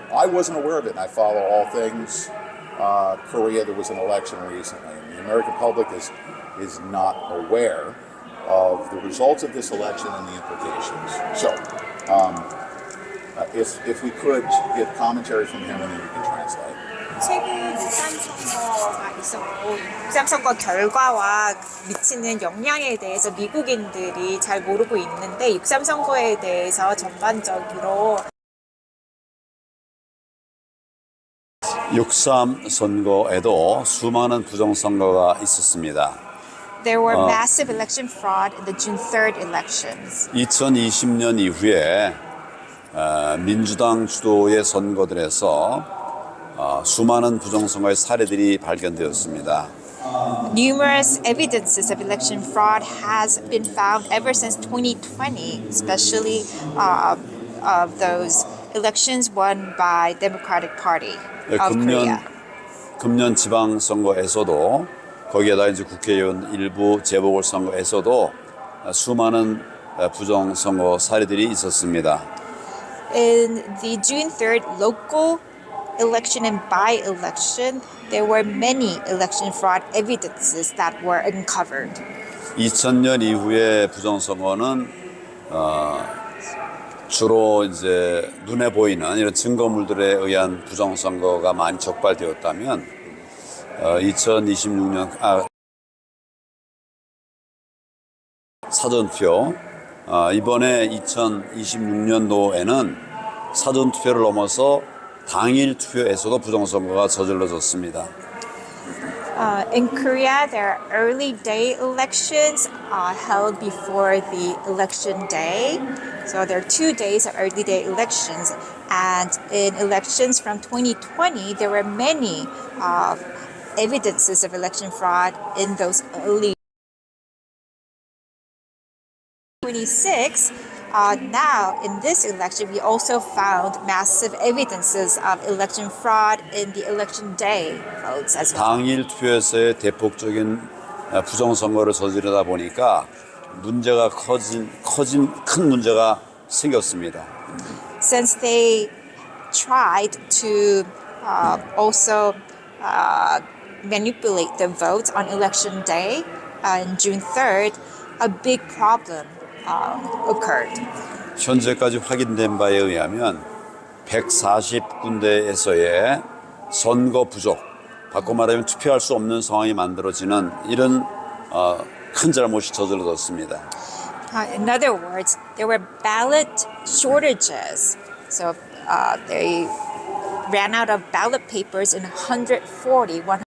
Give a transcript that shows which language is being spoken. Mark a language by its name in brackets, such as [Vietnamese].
[English] I wasn't aware of it, and I follow all things Korea. There was an election recently, and the American public is not aware of the results of this election and the implications. So, if we could get commentary from him, and then we can translate. [Korean] 최근 국감선거가 있었고 국감선거 결과와 미치는 영향에 대해서 미국인들이 잘 모르고 있는데 6.3 선거에 대해서 전반적으로 6.3 선거에도 수많은 부정선거가 있었습니다. [English] There were massive election fraud in the June 3rd elections. [Korean] 2020년 이후에 민주당 주도의 선거들에서 수많은 부정선거의 사례들이 발견되었습니다. [English] Numerous evidences of election fraud has been found ever since 2020, especially of those elections won by Democratic Party of Korea. [Korean] 금년 지방선거에서도 거기에다 이제 국회의원 일부 재보궐선거에서도 수많은 부정선거 사례들이 있었습니다. [English] In the June 3rd local election and by-election, there were many election fraud evidences that were uncovered. [Korean] 2000년 이후의 부정선거는 주로 이제 눈에 보이는 이런 증거물들에 의한 부정선거가 많이 적발되었다면 2026년 사전투표 이번에 2026년도에는 사전투표를 넘어서 당일 투표에서도 부정선거가 저질러졌습니다. [English] In Korea, there are early day elections held before the election day. So there are 2 days of early day elections. And in elections from 2020, there were many evidences of election fraud in those early 26. Now, in this election, we also found massive evidences of election fraud in the election day votes as well. [Korean] 당일 투표에서의 대폭적인 부정선거를 저지르다 보니까 문제가 큰 문제가 생겼습니다. [English] Since they tried to also manipulate the votes on election day on June 3rd, a big problem occurred. [Korean] 현재까지 확인된 바에 의하면 140군데에서의 선거 부족, 바꿔 말하면 투표할 수 없는 상황이 만들어지는 이런 큰 잘못이 저질러졌습니다. [English] In other words, there were ballot shortages. So they ran out of ballot papers in 140.